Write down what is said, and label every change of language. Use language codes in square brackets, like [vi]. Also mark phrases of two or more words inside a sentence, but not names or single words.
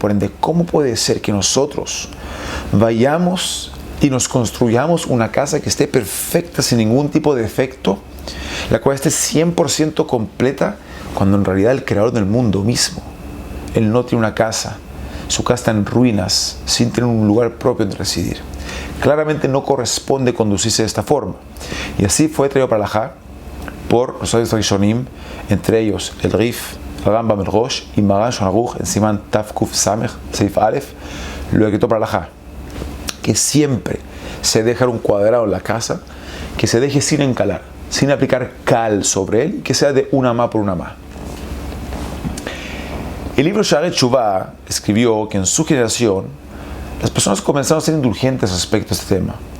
[es] Por ende, ¿cómo puede ser que nosotros vayamos y nos construyamos una casa que esté perfecta, sin ningún tipo de defecto, la cual esté 100% completa, cuando en realidad el creador del mundo mismo, él no tiene una casa? Su casa está en ruinas, sin tener un lugar propio donde residir. Claramente no corresponde conducirse de esta forma. Y así fue traído para Alajá por los sabios Rishonim, entre ellos el Rif, el Rambam, el Rosh y Maran Shulchan Aruch en [he] סימן תו קוף סמך סעיף אלף, [es] lo decretó para Alajá, que siempre se deja un cuadrado en la casa, que se deje sin encalar, sin aplicar cal sobre él, y que sea de una amá por una amá. El libro Sha'arei Teshuvah escribió que en su generación las personas comenzaron a ser indulgentes respecto a este tema.